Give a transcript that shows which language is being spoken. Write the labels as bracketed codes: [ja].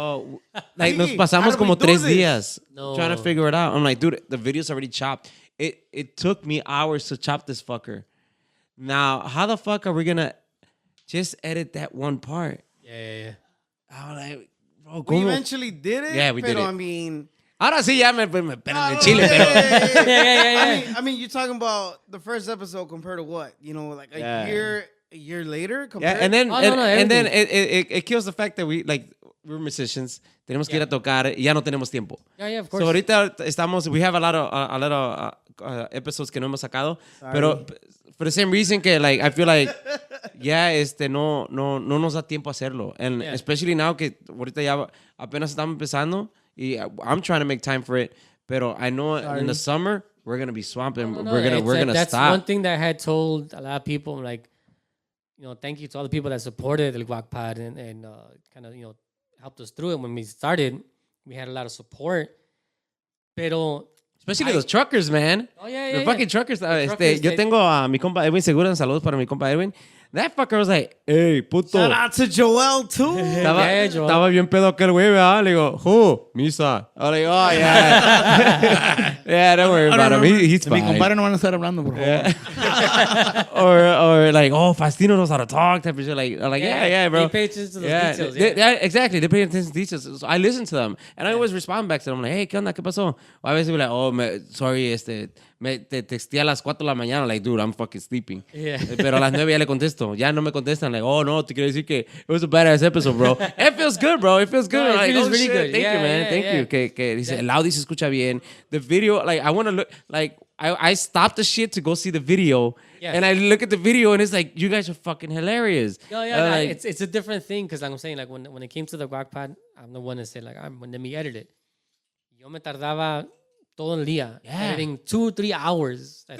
[es] oh, like, nos pasamos como 3 días [en] trying to figure it out. I'm like, dude, the video's already chopped. It took me hours to chop this fucker. Now, how the fuck are we gonna just edit that one part? Yeah. I was like, bro, We eventually did it. Yeah, we did it. I mean, [es] ahora sí ya me pelan el chile, pero... [en] Yeah. I mean, you're talking about the first episode compared to what? Like a year later? Yeah, and then it kills the fact that we're musicians. [es] Tenemos que ir a tocar y ya no tenemos tiempo. [en] Yeah, of course. [es] So ahorita [en] we have a lot of episodes [es] que no hemos sacado, pero [en] for the same reason [es] que [en] like I feel like [es] no nos da tiempo a hacerlo, [en] and especially now [es] que ahorita ya apenas estamos empezando. [en] I'm trying to make time for it, [es] pero [en] I know in the summer we're gonna be swamped and we're gonna that's stop. That's one thing that I had told a lot of people. Like, thank you to all the people that supported the Wack Pod and kind of helped us through it. When we started, we had a lot of support, [es] pero [en] especially those truckers, man. Oh yeah, the fucking truckers. [es] Yo tengo a mi compa Edwin Segura. Saludos para mi compa Edwin. [en] That fucker was like, hey, puto. Shout out to Joel, too. [es] Estaba bien pedo aquel güey, ¿verdad? Le digo, [en] who? Misa. I'm like, oh, yeah. Yeah, don't worry about him. He's fine. [es] Mi compadre no van a estar hablando, por favor. [en] or like, oh, Faustino knows how to talk. Type of shit. Like, yeah, bro. They pay attention to those details. Exactly. They pay attention to details. So I listen to them. And I always respond back to them. I'm like, hey, [es] ¿qué onda? ¿Qué pasó? O a veces [en] be like, oh, sorry, [es] te texté a las 4 de la mañana. [en] Like, dude, I'm fucking sleeping. Yeah. [es] Pero a las 9 ya le contesto. Ya no me contestan. [en] Like, oh, no, [es] te quiero decir que [en] it was a badass episode, bro. It feels good, bro. It feels good. No, it like, feels oh, really shit. good. Thank you, man. Thank you. [es] Que dice, el audio se escucha bien. [en] The video, like, I want to look, like, I stopped the shit to go see the video. Yeah. And I look at the video and it's like, you guys are fucking hilarious. Like, it's a different thing because I'm saying, like, when it came to the Wack Pod, I'm the one that said, like, let me edit it. [es] Yo me tardaba todo el día [en] editing 2-3 hours. That's